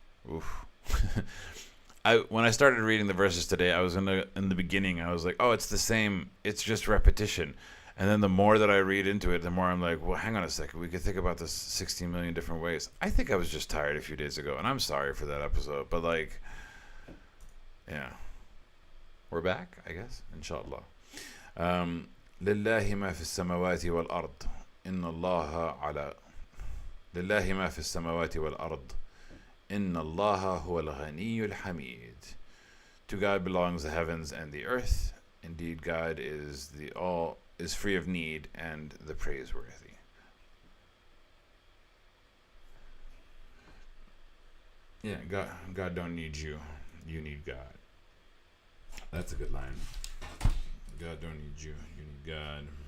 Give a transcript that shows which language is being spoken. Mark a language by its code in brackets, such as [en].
[en] Oof. When I started reading the verses today, I was in the beginning, I was like, oh, it's the same, it's just repetition. And then the more that I read into it, the more I'm like, well, hang on a second, we could think about this 16 million different ways. I think I was just tired a few days ago, and I'm sorry for that episode, but like, yeah. We're back, I guess, inshallah. [ar] لله ما في السماوات والأرض إن الله على لله ما في السماوات والأرض إن الله هو الغني الحميد. [en] To God belongs the heavens and the earth. Indeed, God is free of need and the praiseworthy. Yeah, God don't need you. You need God. That's a good line. God don't need you. You need God.